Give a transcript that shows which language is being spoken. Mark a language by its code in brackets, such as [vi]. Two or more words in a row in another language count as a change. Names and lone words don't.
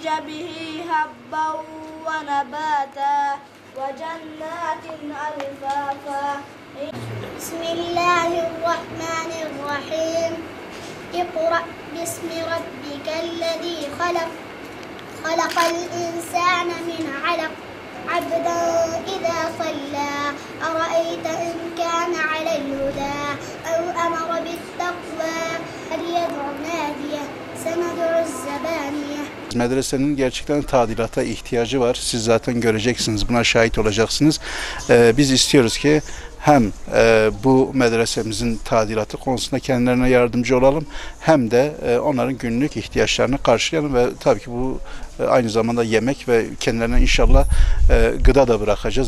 [ar] به حبا ونباتا وجنات ألفافا بسم الله الرحمن الرحيم اقرأ باسم ربك الذي خلق خلق الإنسان من علق عبدا إذا صلى أرأيت إن كان على الهدى أو أمر بالتقوى فليدع ناديه سندع الزبانية. [tr] Medresenin gerçekten tadilata ihtiyacı var. Siz zaten göreceksiniz, buna şahit olacaksınız. Biz istiyoruz ki hem bu medresemizin tadilatı konusunda kendilerine yardımcı olalım, hem de onların günlük ihtiyaçlarını karşılayalım ve tabii ki bu aynı zamanda yemek ve kendilerine inşallah gıda da bırakacağız.